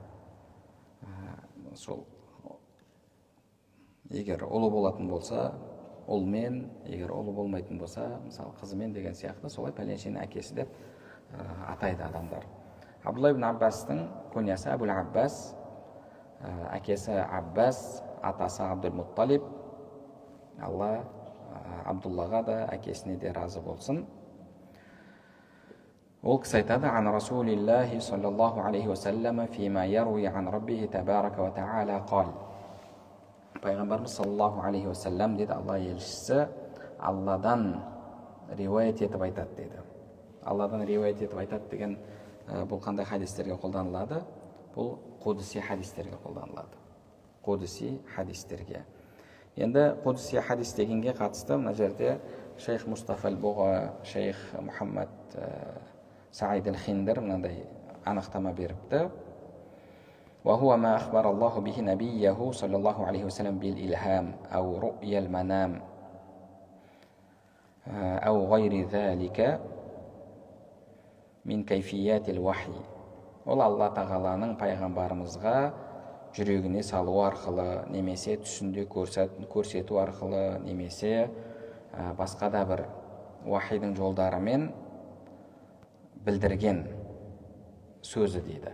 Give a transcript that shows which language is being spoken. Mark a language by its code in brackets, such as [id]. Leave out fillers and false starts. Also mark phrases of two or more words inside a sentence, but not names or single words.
[kk] Сол егер ұлы болатын болса ұлмен, егер ұлы болмайтын болса мысалы қызымен деген сияқты, солай пәленшенің әкесі деп атайды адамдар. Абдулла ибн Аббастың күниясы Әбул Аббас, әкесі Аббас, атасы Абдул-Мутталиб. Алла Абдуллаға да әкесіне де разы болсын. Ол кісі айтады: [ar] "عن رسول الله صلى الله عليه وسلم فيما يرويه عن ربه تبارك وتعالى قال." [kk] Пайғамбарымыз [ar] صلى الله عليه وسلم [kk] дейді, Алла елшісі Алладан риуаят етіп айтады дейді. Алладан риуаят етіп айтады деген бұл қандай хадистерге қолданылады? Бұл қудси хадистерге қолданылады. қудси хадистерге. Енді қудси хадис дегенге қатысты мына жерде шейх Мустафа аль-Буға, шейх Мұхаммад Саид аль-Хиндер мынандай анықтама беріпті. [ar] وهو ما أخبر الله به نبيه صلى الله عليه وسلم بالإلهام أو رؤيا المنام أو غير ذلك من كيفيات الوحي. [kk] Ол Алла тағаланың пайғамбарымызға жүрегіне салу арқылы, немесе түсінде көрсету арқылы, немесе басқа да бір уахидің жолдарымен білдірген сөзі дейді.